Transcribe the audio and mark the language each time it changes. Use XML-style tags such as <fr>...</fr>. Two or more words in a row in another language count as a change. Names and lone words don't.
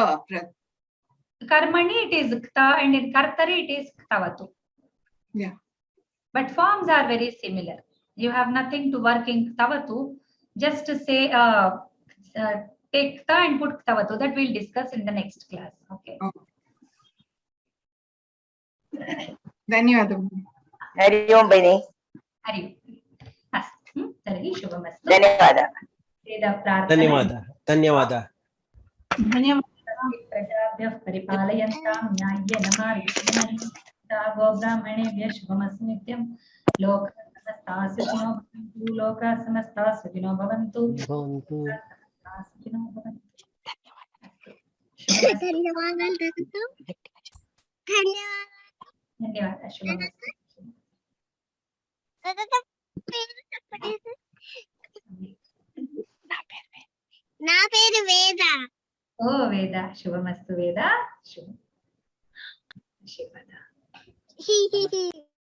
<en>Karmani, it is Kta, and in Kartari, it is Ktavatu. Yeah. But forms are very similar. You have nothing to work in Ktavatu. Just to say, take ta and put ktavatu. That we'll discuss in the next class. Okay.</en> <te>ధన్యవాదం.</te> <sa>हरि ओम भगिनी. हरि अस्तु तर्हि शुभमस्तु. धन्यवादः. धन्यवादः. धन्यवादः. प्रजाभ्यः परिपालयन्तां न्याय्येन मार्गेण गोब्राह्मणेभ्यः शुभमस्तु नित्यं. लोकाः समस्ताः सुखिनो भवन्तु. लोकाः समस्ताः सुखिनो भवन्तु. समस्ताः सुखिनो भवन्तु. धन्यवादः. शुभमस्तु.</sa> <te>నా పేరు వేద. ఓ వేద, శుభమస్తు వేద. శుభం.</te>